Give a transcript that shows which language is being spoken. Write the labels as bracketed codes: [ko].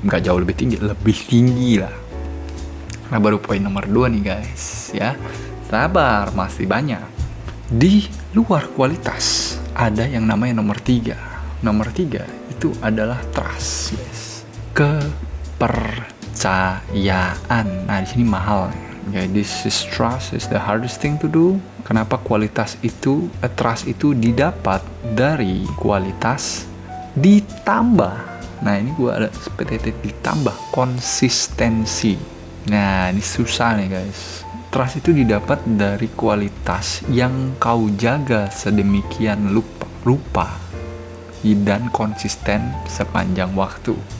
[id] Nggak jauh lebih tinggi, lebih tinggi lah. Nah, baru poin nomor 2 nih guys ya. Sabar, masih banyak. Di luar kualitas ada yang namanya nomor 3. Nomor 3 itu adalah trust, guys. Kepercayaan. Nah, di sini mahal nih. [en] Okay, this is trust is the hardest thing to do. [id] Kenapa kualitas itu, trust itu didapat dari kualitas ditambah. Nah, ini gue ada seperti ditambah konsistensi. Nah, ini susah nih guys. Trust itu didapat dari kualitas yang kau jaga sedemikian rupa dan konsisten sepanjang waktu.